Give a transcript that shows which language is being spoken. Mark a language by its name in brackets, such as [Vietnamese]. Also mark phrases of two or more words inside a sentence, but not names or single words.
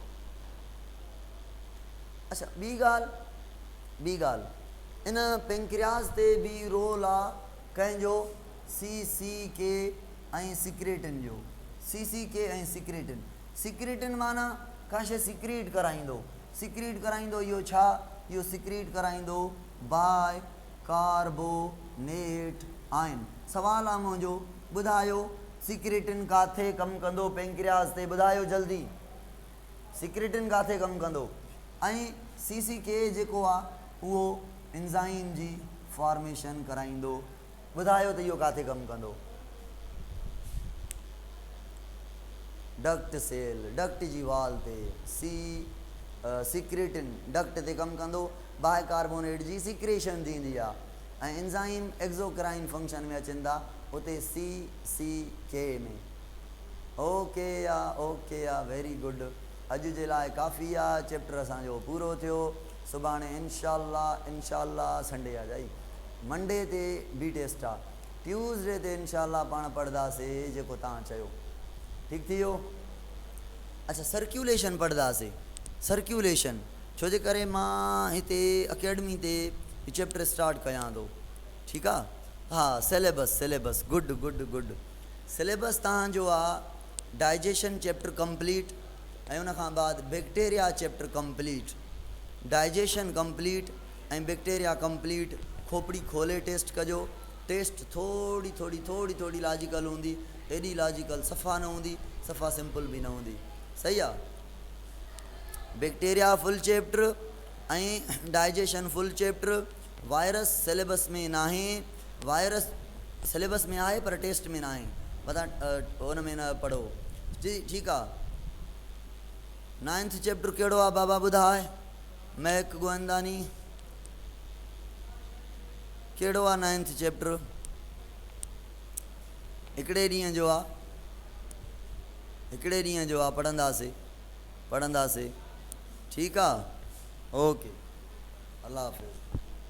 [Sindhi] अच्छा, ॿी ॻाल्हि इन पेंक्रियास ते बि रोल आहे कंहिंजो CCK ऐं सिक्रेटिन जो। CCK ऐं सिक्रेटिन माना का शइ सिक्रीट कराईंदो, इहो छा? इहो सिक्रीट कराईंदो [English] bicarbonate ion. [Sindhi] सवाल आहे मुंहिंजो, ॿुधायो सिक्रेटिन काथे कमु कंदो पेंक्रियास ते? ॿुधायो जल्दी, सिक्रेटिन काथे कमु कंदो? ऐं CCK जेको आहे उहो एंजाइम जी फॉर्मेशन कराईंदो। ॿुधायो त इहो काथे कमु कंदो? [English] duct cell, [Sindhi] डक्ट जी वाल ते। सिक्रेटिन डक्ट ते कमु कंदो, बाय कार्बोनेट जी सिक्रेशन थींदी आहे, ऐं एंजाइम [English] exocrine function [Sindhi] में अचनि था उते CCK में। [English] okay ya very good. [Sindhi] अॼु जे लाइ काफ़ी आहे, चैप्टर असांजो पूरो थियो। सुभाणे [Arabic] إن شاء الله [Sindhi] संडे आहे जाई, मंडे ते बी टेस्ट आहे, ट्यूसडे ते [Arabic] إن شاء الله [Sindhi] पाण पढ़ंदासीं जेको तव्हां चयो। ठीकु थी वियो? अच्छा, सर्क्यूलेशन पढ़ंदासीं, सर्क्यूलेशन, छो जे करे मां हिते अकेडमी ते चैप्टर स्टार्ट कयां थो। ठीकु आहे? हा, [English] syllabus good. [Sindhi] सिलेबस तव्हांजो आहे [English] digestion chapter complete, [Sindhi] ऐं उनखां बाद [English] bacteria chapter complete, digestion complete [Sindhi] ऐं [English] bacteria complete. [Sindhi] खोपड़ी खोले टेस्ट कजो। टेस्ट थोड़ी लॉजिकल हूंदी, एॾी लॉजिकल सफ़ा न हूंदी, सफ़ा सिंपल बि न हूंदी। सही आहे? [English] bacteria full chapter [Sindhi] ऐं [English] digestion full chapter. [Sindhi] वायरस सिलेबस में न आहे, वायरस सिलेबस में आहे पर टेस्ट में न आहे, पता हुन में न पढ़ो। ठीकु आहे? 9th चैप्टर कहिड़ो आहे बाबा ॿुधाए? महक गोविंदानी, कहिड़ो आहे 9th चैप्टर? हिकिड़े ॾींहं जो आहे, पढ़ंदासीं। ठीकु आहे? ओके, [Urdu] اللہ حافظ.